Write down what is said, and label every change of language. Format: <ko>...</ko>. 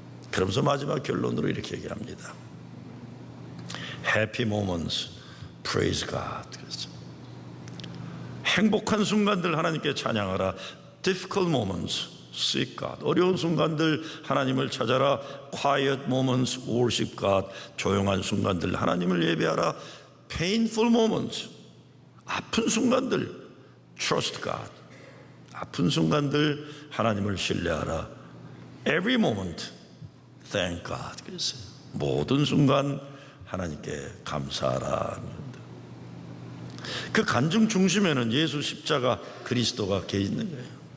<ko>그러면서 마지막 결론으로 이렇게 얘기합니다.</ko> <en>Happy moments, praise God.</en> <ko>행복한 순간들 하나님께 찬양하라.</ko> <en>Difficult moments, seek God.</en> <ko>어려운 순간들 하나님을 찾아라.</ko> <en>quiet moments worship God.</en> <ko>조용한 순간들 하나님을 예배하라.</ko> <en>painful moments,</en> <ko>아픈 순간들</ko> <en>trust God.</en> <ko>아픈 순간들 하나님을 신뢰하라.</ko> <en>every moment thank God.</en> <ko>그래서 모든 순간 하나님께 감사하라. 그 간증 중심에는 예수 십자가 그리스도가 계 있는 거예요.</ko>